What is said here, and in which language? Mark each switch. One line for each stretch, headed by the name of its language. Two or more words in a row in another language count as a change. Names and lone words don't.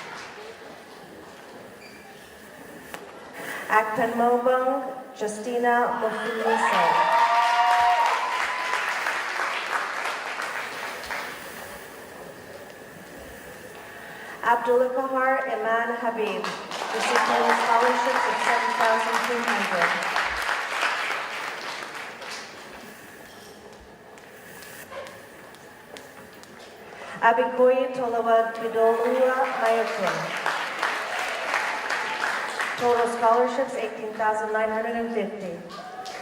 English: Akpan Mobung Justina Mofuniso. Abdullah Kahar Iman Habib, received total scholarships of $7,200. Abikoyi Tolawa Bidolua Mayokun. Total scholarships $18,950.